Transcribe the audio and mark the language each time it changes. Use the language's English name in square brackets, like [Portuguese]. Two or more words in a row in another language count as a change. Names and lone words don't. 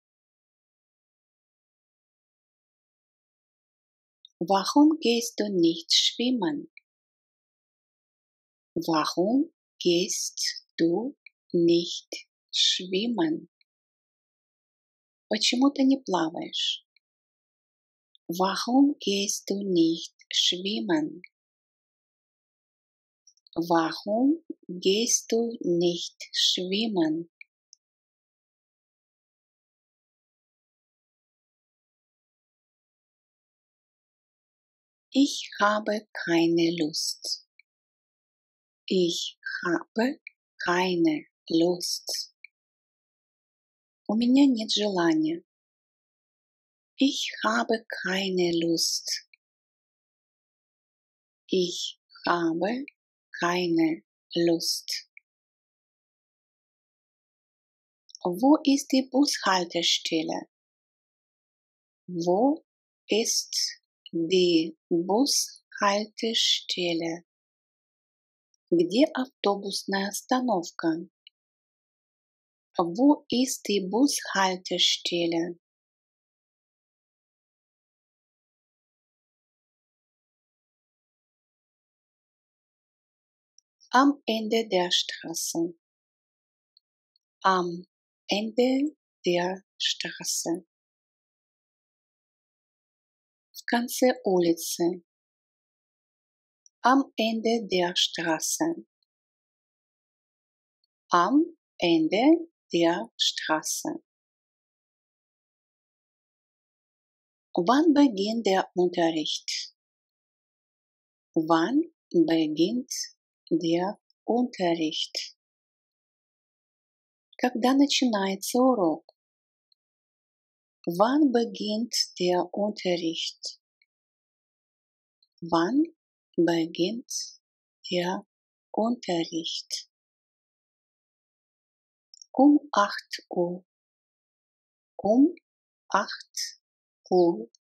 [German] Warum gehst du nicht schwimmen? Warum gehst du nicht schwimmen? [Russian] Почему ты не плаваешь? [German] Warum gehst du nicht schwimmen? Warum gehst du nicht schwimmen? Ich habe keine Lust. Ich habe keine Lust. [Russian] У меня нет желания. [German] Ich habe keine Lust. Ich habe keine Lust. Wo ist die Bushaltestelle? Wo ist die Bushaltestelle? [Russian] Где автобусная остановка? [German] Wo ist die Bushaltestelle? Am Ende der Straße. Am Ende der Straße. [Russian] В конце улицы. [German] Am Ende der Straße. Am Ende der Straße. Wann beginnt der Unterricht? Wann beginnt der Unterricht? [Russian] Когда начинается урок? [German] Wann beginnt der Unterricht? Wann beginnt der Unterricht? Um 8 Uhr. Um 8 Uhr.